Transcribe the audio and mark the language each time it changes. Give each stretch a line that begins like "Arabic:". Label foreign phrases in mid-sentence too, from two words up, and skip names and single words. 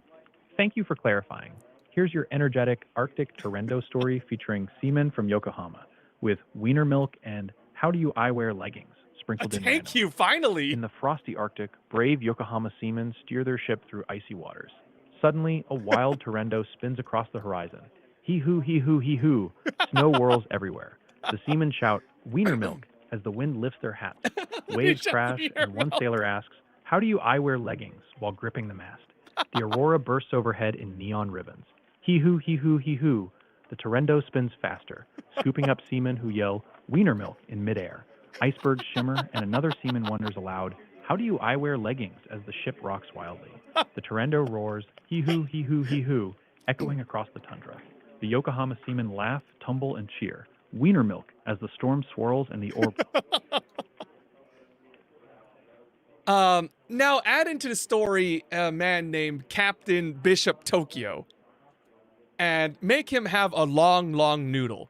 English: Thank you for clarifying. Here's your energetic Arctic Torrendo story featuring seamen from Yokohama with wiener milk and how do you I wear leggings sprinkled in Thank you, finally. In the frosty Arctic, brave Yokohama seamen steer their ship through icy waters. Suddenly, a wild Torrendo spins across the horizon. Hee-hoo, hee-hoo, hee-hoo. Snow whirls everywhere. The seamen shout, wiener milk, as the wind lifts their hats. Waves crash, and one sailor asks, how do you I wear leggings while gripping the mast? The aurora bursts overhead in neon ribbons. Hee-hoo, hee-hoo, hee-hoo. The Torrendo spins faster, scooping up seamen who yell, wiener milk, in midair. Icebergs shimmer, and another seaman wonders aloud, how do you I wear leggings as the ship rocks wildly? The Torrendo roars, hee-hoo, hee-hoo, hee-hoo, echoing across the tundra. The Yokohama seamen laugh, tumble, and cheer. Wiener milk as the storm swirls and the orb. Now add into the story a man named Captain Bishop Tokyo. And make him have a long, long noodle.